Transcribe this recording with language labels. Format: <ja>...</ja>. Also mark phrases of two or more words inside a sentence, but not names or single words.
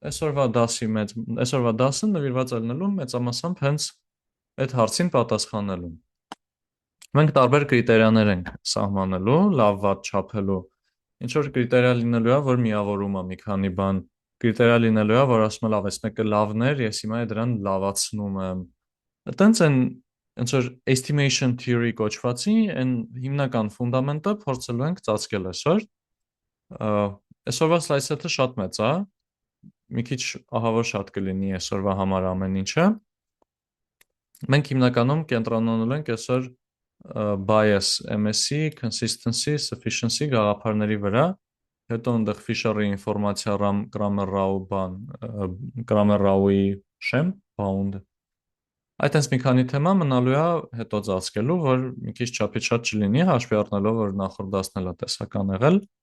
<hy>այսօրվա դասը նվիրված է լինելու մեծամասամբ հենց այդ հարցին պատասխանելուն։ Մենք տարբեր կրիտերիաներ ենք սահմանելու, լավ վատ չափելու։ Ինչ որ կրիտերիա լինելու է, որ միավորում է մի քանի բան, կրիտերիա լինելու է, որ ասում է լավ, այս մեկը լավն էր, ես հիմա դրան լավացնում եմ։ Այտենց են ոնց որ</hy> <en>estimation theory</en> <hy>կոչվածի այն հիմնական ֆունդամենտը փորձելու ենք ծածկել այսօր։ Այսօրվա</hy> <en>slide set-</en> <hy>ը շատ մեծ է, մի քիչ ահավոր շատ կլինի այսօրվա համար ամեն ինչը։ Մենք հիմնականում կենտրոնանալու ենք այսօր</hy> <en>bias, MSE, consistency, sufficiency</en> <hy>գաղափարների վրա, հետո այնտեղ Fisher-ի ինֆորմացիա Kramer-Rao բան, Kramer-Rao-ի շեմ, bound։ Այտենց մի քանի թեմա մնալու է հետո ծածկելու, որ մի քիչ չափից շատ չլինի, հաշվի առնելով, որ նախորդ դասն էլ է տեսական եղել։</hy>